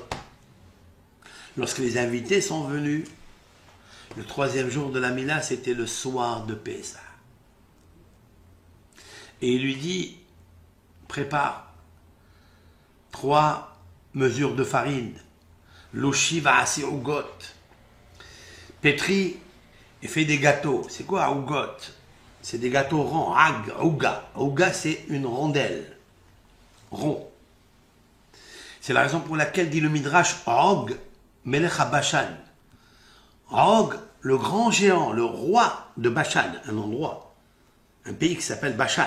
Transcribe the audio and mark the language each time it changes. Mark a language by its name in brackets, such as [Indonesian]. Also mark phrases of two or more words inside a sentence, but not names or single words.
[French] Lorsque les invités sont venus, le 3e jour de la Mila, c'était le soir de Pessah. Et il lui dit, prépare 3 mesures de farine, [Hebrew] לושי ועשי עוגות, [French] pétris et fait des gâteaux. C'est quoi ougot? C'est des gâteaux ronds. Ag, ouga. Ouga, c'est une rondelle. Rond. C'est la raison pour laquelle dit le Midrash Og, [Hebrew] מלך בשן. [French] Og, le grand géant, le roi de Bashan, un endroit, un pays qui s'appelle Bashan.